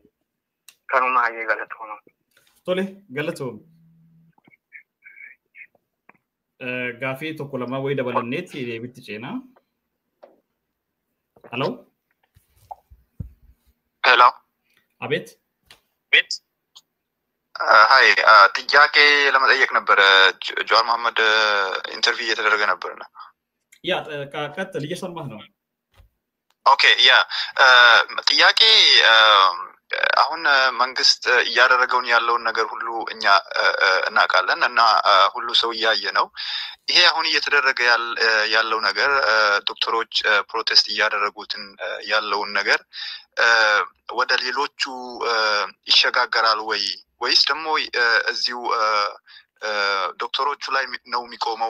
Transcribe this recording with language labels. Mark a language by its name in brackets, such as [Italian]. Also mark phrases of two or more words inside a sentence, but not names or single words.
[Oromo] Kanuma aja galatoom. Tole galatoom. Gaafii tokko lama wayii dabalanneetti deebitti ceenaa. [English] Hello. Hello. [Amharic] Abet. [English] Hi. [Amharic] ጥያቄ ለመጠየቅ ነበር ጆዋር መሐመድ ኢንተርቪው እየተደረገ ነበርና ያ ቀጥል እየሰማህ ነው [English] Okay, yeah. [Amharic] ጥያቄ አሁን መንግስት እያደረገውን ያለውን ነገር ሁሉ እኛ እናውቃለን እና ሁሉ ሰው እያየ ነው። ይሄ አሁን እየተደረገ ያለው ነገር ዶክተሮች ፕሮቴስት እያደረጉትን ያለውን ነገር ወደ ሌሎቹ ይሸጋገራል ወይስ ደግሞ እዚሁ ዶክተሮቹ ላይ ነው የሚቆመው?